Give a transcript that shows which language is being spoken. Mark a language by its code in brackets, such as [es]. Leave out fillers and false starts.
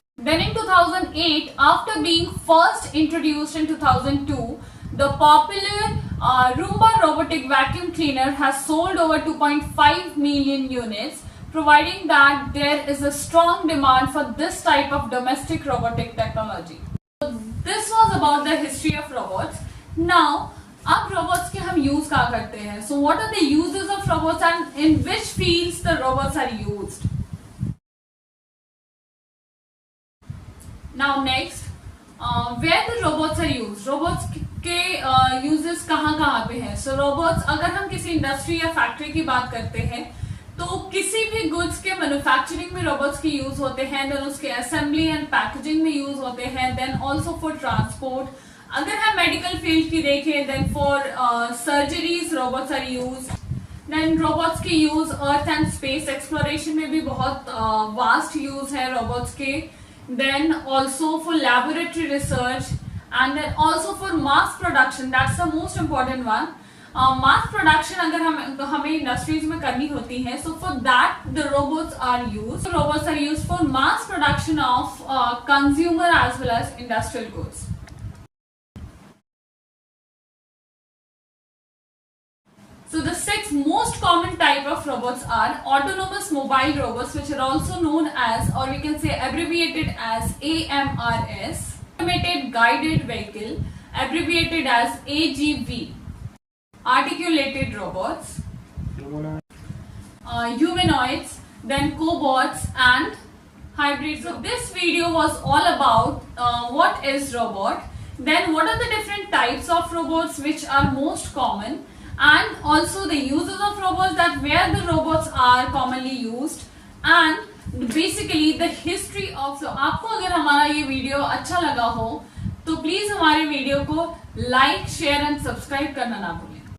[en] Then in 2008, after being first introduced in 2002, the popular Roomba robotic vacuum cleaner has sold over 2.5 million units, providing that there is a strong demand for this type of domestic robotic technology. So this was about the history of robots. [hi] Now, अब robots के हम use क्या करते हैं? [en] So what are the uses of robots and in which fields the robots are used? Now next, where the robots are used. [hi] Robots के uses कहाँ पे हैं? So robots, अगर हम किसी इंडस्ट्री या फैक्ट्री की बात करते हैं तो किसी भी गुड्स के मैन्युफैक्चरिंग में रोबोट्स की यूज होते हैं, देन उसके असेंबली एंड पैकेजिंग में यूज होते हैं, [en] Then also for transport. [hi] अगर हम मेडिकल फील्ड की देखें, [en] Then for surgeries robots are use. [hi] Then robots के use earth and space exploration में भी बहुत वास्ट यूज है रोबोट्स के. [en] Then also for laboratory research and then also for mass production. That's the most important one. [hi] Mass production अगर हमें industries में करनी होती है, [en] So for that the robots are used. Robots are used for mass production of consumer as well as industrial goods. So the 6 most common type of robots are autonomous mobile robots, which are also known as, or we can say abbreviated as AMRS, automated guided vehicle, abbreviated as AGV, articulated robots, humanoids, then cobots and hybrids. So this video was all about what is robot, then what are the different types of robots which are most common, and also the uses of robots, that where the robots are commonly used, and basically the history of. [hi] So आपको अगर हमारा ये video अच्छा लगा हो तो please हमारे video को लाइक, शेयर एंड सब्सक्राइब करना ना भूलें.